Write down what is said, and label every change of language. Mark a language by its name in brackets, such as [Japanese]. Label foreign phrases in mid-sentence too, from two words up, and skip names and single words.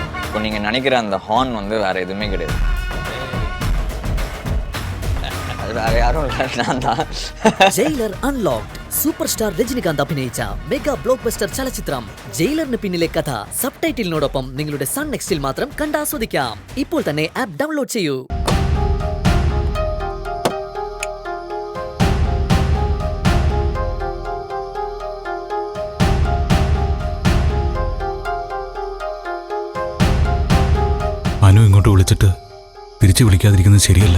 [Tamil] இப்போ நீங்கள் நினைக்கிற அந்த ஹார்ன் வந்து வேறு எதுவுமே கிடையாது. அது வேறு யாரும் இல்லை, நான் தான். [Malayalam] ജയിലർ അൺലോക്ഡ് സൂപ്പർ സ്റ്റാർ രജനികാന്ത് അഭിനയിച്ച [English] mega block buster [Malayalam] ചലച്ചിത്രം ജയിലറിന് പിന്നിലെ കഥ സബ്ടൈറ്റിലിനോടൊപ്പം നിങ്ങളുടെ സൺ നെക്സ്റ്റിൽ മാത്രം കണ്ടാസ്വദിക്കാം. ഇപ്പോൾ തന്നെ [English] app download [Malayalam] ചെയ്യൂ. അനു ഇങ്ങോട്ട് വിളിച്ചിട്ട് തിരിച്ചു വിളിക്കാതിരിക്കുന്നത് ശരിയല്ല.